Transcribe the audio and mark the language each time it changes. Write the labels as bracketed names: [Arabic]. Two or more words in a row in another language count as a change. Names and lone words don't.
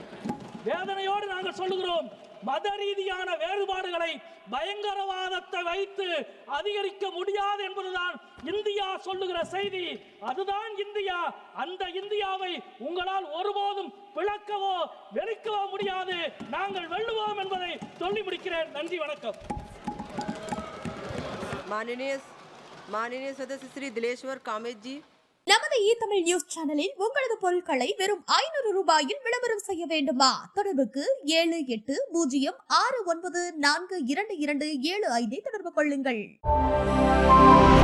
[Tamil] வேதனையோடு நாங்கள் சொல்லுகிறோம், மத ரீதியான வேறுபாடுகளை பயங்கரவாதத்தை வைத்து அதிகரிக்க முடியாது என்பதுதான் இந்தியா சொல்லுகிற செய்தி. அதுதான் இந்தியா. அந்த இந்தியாவை உங்களால் ஒருபோதும் பிளக்கவோ வெறுக்கவோ முடியாது. நாங்கள் வெல்லுவோம் என்பதை சொல்லி முடிக்கிறேன். நன்றி, வணக்கம். [Hindi] माननीय सदस्य श्री दिलेश्वर कामेत जी. [Tamil] நமது தமிழ் நியூஸ் சேனலில் உங்களது பொருட்களை வெறும் 500 ரூபாயில் விளம்பரம் செய்ய வேண்டுமா? தொடர்புக்கு 7806942275 தொடர்பு கொள்ளுங்கள்.